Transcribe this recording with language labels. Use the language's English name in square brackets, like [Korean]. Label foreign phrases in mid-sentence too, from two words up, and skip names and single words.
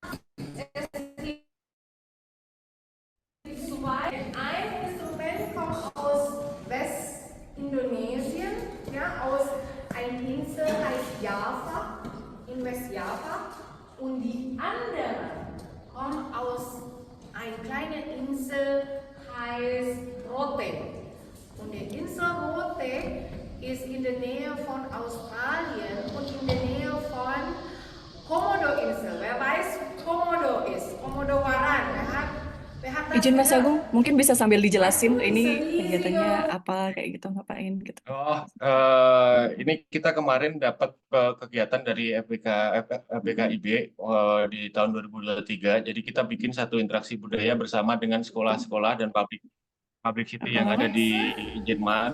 [German] Ein Instrument kommt aus Westindonesien, ja, aus einer Insel heißt Java, in Westjava, und die andere kommt aus einer kleinen Insel heißt Rote. Und die Insel Rote ist in der Nähe von Australien und in der Nähe von Komodo-Insel. Wer weiß, Komodo ist? Komodo-Waran. Wer hat das [Indonesian] Izin Mas Agung, mungkin bisa sambil dijelasin ini kegiatannya apa kayak gitu, ngapain gitu. Oh, ini kita kemarin dapat kegiatan dari FBKIB di tahun 2023. Jadi kita bikin satu interaksi budaya bersama dengan sekolah-sekolah dan [English] public city [Indonesian] yang ada di Jerman.